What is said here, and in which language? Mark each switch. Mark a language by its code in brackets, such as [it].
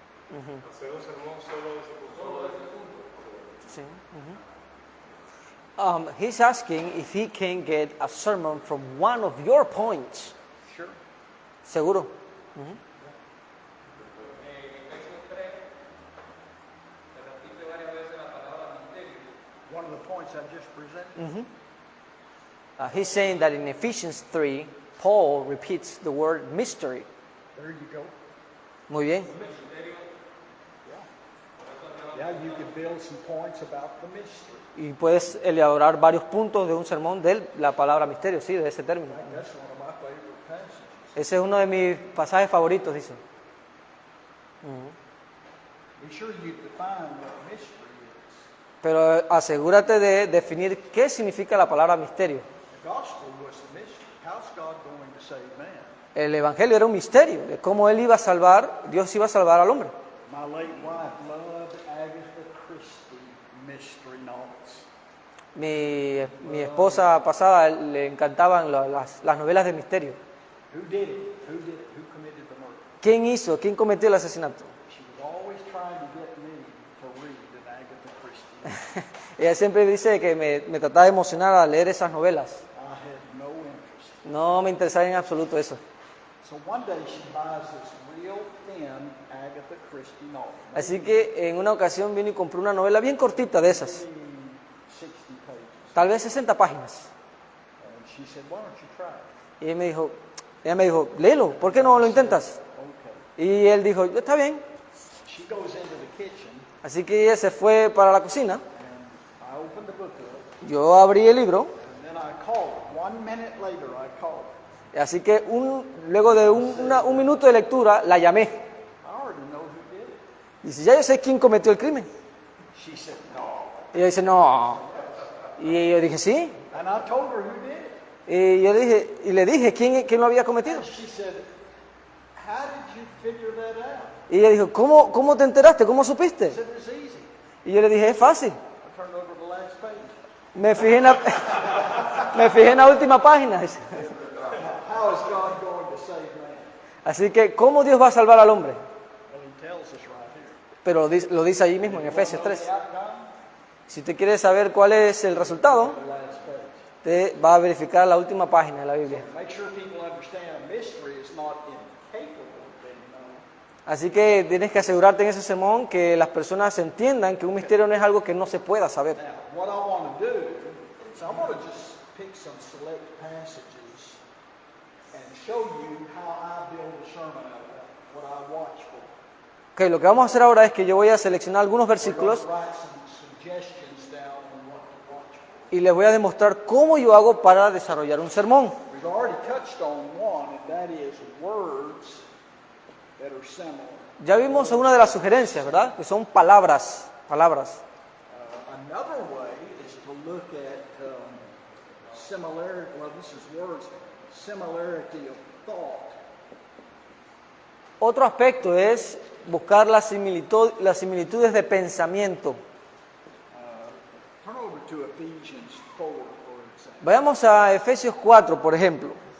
[es] Hacer un sermón solo de ese punto. Sí. [en] He's asking if he can get a sermon from one of your points. Sure. [es] ¿Seguro? [en] One of the points I just presented. He's saying that in Ephesians 3, Paul repeats the word mystery. There you go. [es] Muy bien. [en] Yeah, you could build some points about the mystery. [es] Y puedes elaborar varios puntos de un sermón de la palabra misterio, sí, de ese término. [en] That's one of my favorite passages. [es] Ese es uno de mis pasajes favoritos, dice. [en] Be sure you define what mystery is. [es] Pero asegúrate de definir qué significa la palabra misterio. [en] The gospel was the mystery. How's God going to save man? [es] El evangelio era un misterio de cómo él iba a salvar, Dios iba a salvar al hombre. [en] My late wife loved Agatha Christie mystery novels. [es] Mi esposa pasada le encantaban las novelas de misterio. [en] Who did it? Who did it? Who committed the murder? [es] ¿Quién cometió el asesinato? [en] She was always trying to get me to read an Agatha Christie. [es] Ella siempre dice que me trataba de emocionar al leer esas novelas. [en] I had no interest. [es] No me interesaba en absoluto eso. [en] So one day she buys this real thin Agatha Christie novel. [es] Así que en una ocasión vino y compró una novela bien cortita de esas, [en] Maybe 60 pages. [es] tal vez 60 páginas. [en] And she said, why don't you try it? [es] Y ella me dijo, léelo, ¿por qué no lo intentas? [en] Okay. [es] Y él dijo, está bien. [en] She goes into the kitchen [es] Así que ella se fue para la cocina. [en] and I opened the book up. [es] Yo abrí el libro. [en] And then I called her. 1 minute later, I called her. [es] Así que luego de un minuto de lectura, la llamé. [en] I already know who did it. [es] Dice, ya yo sé quién cometió el crimen. [en] She said, no. [es] Y ella dice, no. Y yo dije, sí. [en] And I told her who did it. [es] Y le dije quién lo había cometido. [en] And she said, how did you figure that out? [es] Y ella dijo, ¿cómo te enteraste? ¿Cómo supiste? [en] I said, it was easy. [es] Y yo le dije, es fácil. [en] I turned over the last page. [es] Me fijé en la última página. Dice. [en] How is God going to save man? [es] Así que, ¿cómo Dios va a salvar al hombre? [en] Well, he tells us right here. [es] Pero lo dice allí mismo en Efesios 3. [en] The outcome? [es] Si usted quiere saber cuál es el resultado, [en] The last page. [es] usted va a verificar la última página de la Biblia. [en] Make sure people understand a mystery is not incapable of being known. [es] Así que tienes que asegurarte en ese sermón que las personas entiendan que un misterio no es algo que no se pueda saber. [en] Now, what I want to do is I want to just pick some select passages and show you how I build a sermon out of that, what I watch for. [es] Ok, lo que vamos a hacer ahora es que yo voy a seleccionar algunos [en] We're going [es] versículos [en] to write some suggestions down on what to watch for. [es] y les voy a demostrar cómo yo hago para desarrollar un sermón. [en] We've already touched on one, and that is words that are similar. [es] Ya vimos una de las sugerencias, ¿verdad? Que son palabras. [en] Another way is to look at similarity. Well, this is words. Similarity of thought. [es] Otro aspecto es buscar las similitudes de pensamiento. [en] Turn over to Ephesians 4, for example. [es] Vayamos a Efesios 4, por ejemplo.